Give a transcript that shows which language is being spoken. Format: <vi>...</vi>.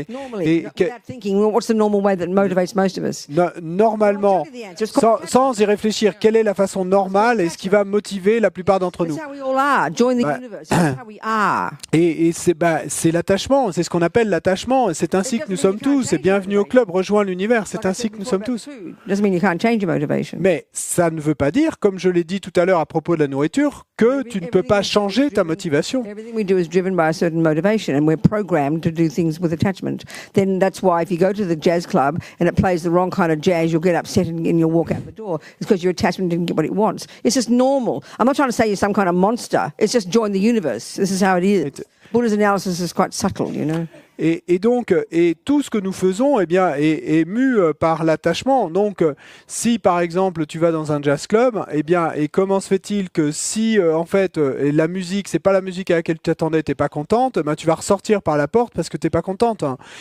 <en>normally, without thinking, well, what's the normal way that motivates most of us?</en> <fr>Normalement, sans y réfléchir, quelle est la façon normale et ce qui va motiver la plupart d'entre nous?</fr> <en>That's how we all are. Join the universe. That's how we are.</en> <fr>Et c'est l'attachement, c'est ce qu'on appelle l'attachement. C'est ainsi que nous sommes tous. Et bienvenue au club, rejoins l'univers. C'est ainsi que nous sommes tous.</fr> <en>Doesn't mean you can't change your motivation.</en> <fr>Mais ça ne veut pas dire, comme je l'ai dit tout à l'heure à propos de la nourriture, que tu ne peux pas changer ta motivation.</fr> <en>Everything we do is driven by a certain motivation, and we're programmed to do things with attachment. Then that's why if you go to the jazz club and it plays the wrong kind of jazz, you'll get upset and you'll walk out the door. It's because your attachment didn't get what it wants. It's just normal. I'm not trying to say you're some kind of monster. It's just join the universe. This is how it is. Buddha's analysis is quite subtle, you know.</en> <fr>Et donc, tout ce que nous faisons, eh bien, est mu par l'attachement. Donc, si par exemple tu vas dans un jazz club, eh bien, et comment se fait-il que si en fait la musique, c'est pas la musique à laquelle tu t'attendais, t'es pas contente, ben tu vas ressortir par la porte parce que t'es pas contente. Hein.</fr>